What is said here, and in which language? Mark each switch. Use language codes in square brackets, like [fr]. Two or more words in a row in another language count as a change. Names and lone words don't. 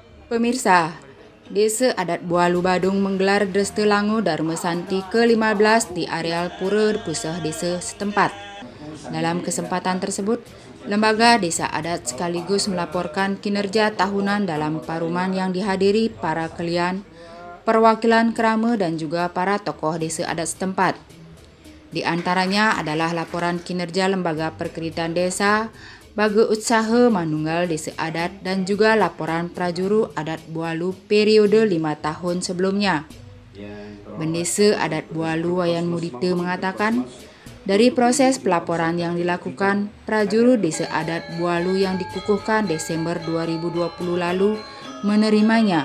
[id] Pemirsa, Desa Adat Bualu Badung menggelar Dreste Lango Dharma Santi ke-15 di areal Pura Pusah Desa setempat. Dalam kesempatan tersebut, Lembaga Desa Adat sekaligus melaporkan kinerja tahunan dalam paruman yang dihadiri para kelian, perwakilan kerama dan juga para tokoh desa adat setempat. Di antaranya adalah laporan kinerja Lembaga Perkreditan Desa, Baga Usaha Manunggal Desa Adat dan juga laporan Prajuru Adat Bualu periode 5 tahun sebelumnya. Bendesa Adat Bualu Wayan Mudita mengatakan, dari proses pelaporan yang dilakukan, Prajuru Desa Adat Bualu yang dikukuhkan Desember 2020 lalu menerimanya.